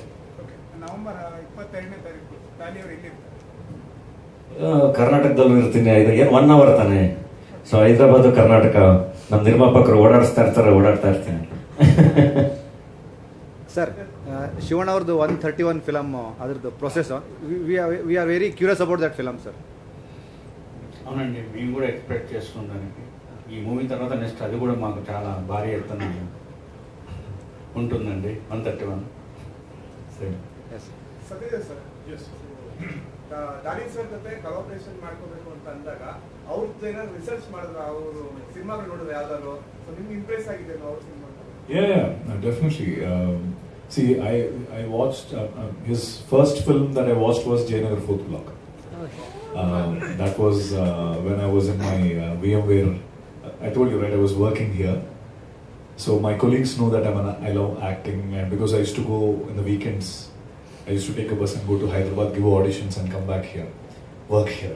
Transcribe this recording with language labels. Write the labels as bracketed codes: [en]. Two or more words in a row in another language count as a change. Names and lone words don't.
[kn] ನವೆಂಬರ್ 22ನೇ ತಾರೀಕು ಡಾಲಿ ಅವರು ಎಲ್ಲಿರ್ತಾರೆ? ಕರ್ನಾಟಕದಲ್ಲೂ ಇರ್ತೀನಿ. ಇದು ಏನು 1 hour ತಾನೆ. ಸೊ ಹೈದರಾಬಾದ್ ಕರ್ನಾಟಕ ನಮ್ಮ ನಿರ್ಮಾಪಕರು ಓಡಾಡ್ತಾ ಇರ್ತೀನಿ. ಸರ್, ಶಿವಣ್ಣ ಅವ್ರದ್ದು 131 ಫಿಲಮ್, ಅದ್ರದ್ದು [en] process we are very curious about that film sir. [te] అవునండి, మేము కూడా ఎక్స్పెక్ట్ చేస్తుందానికి. ఈ మూవీ తర్వాత నెక్స్ట్ అది కూడా మాకు చాలా భారీ ఎత్తున ఉంటుందండి. 131 [kn] ಸತ್ಯ ಸರ್, ಡಾಲಿ ಸರ್ ಜೊತೆ ಕೊಲಾಬರೇಷನ್ ಮಾಡ್ಕೋಬೇಕು ಅಂತ ಅಂದಾಗ ಅವ್ರದ್ದು ಏನಾದ್ರು ರಿಸರ್ಚ್ ಮಾಡಿದ್ರು, ಅವರು ಸಿನಿಮಾಗಳು ನೋಡಿದ್ರು ಯಾವ್ದಾದ್ರು, ಸೊ ನಿಮ್ಗೆ ಇಂಪ್ರೆಸ್ ಆಗಿದೆ ಅವ್ರ ಸಿನಿಮಾ? [en] Yeah, definitely. See, I watched his first film that I watched was Jayanagar 4th Block. That was when I was in my VMware. I told you, right, I was working here. So my colleagues know that I love acting, and because I used to go in the weekends, I used to take a bus and go to Hyderabad, give auditions and come back here, work here.